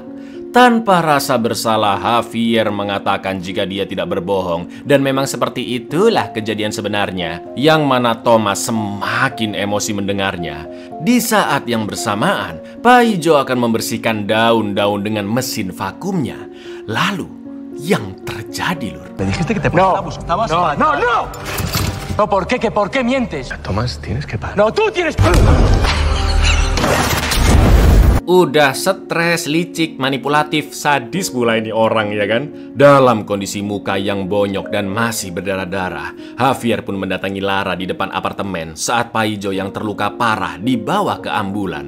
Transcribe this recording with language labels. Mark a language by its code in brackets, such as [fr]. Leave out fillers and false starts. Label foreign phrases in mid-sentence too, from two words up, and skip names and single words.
[id] Tanpa rasa bersalah, Javier mengatakan jika dia tidak berbohong dan memang seperti itulah kejadian sebenarnya, yang mana Thomas semakin emosi mendengarnya. Di saat yang bersamaan, Paijo akan membersihkan daun-daun dengan mesin vakumnya. Lalu, yang terjadi, lur. [es] Me dijiste que te buscabas. No, ¿por qué? ¿Por qué mientes? Tomás, tienes que parar. No, tú tienes... [id] Udah stres, licik, manipulatif, sadis pula ini orang ya kan. Dalam kondisi muka yang bonyok dan masih berdarah-darah, Javier pun mendatangi Lara di depan apartemen saat Paijo yang terluka parah dibawa ke ambulan.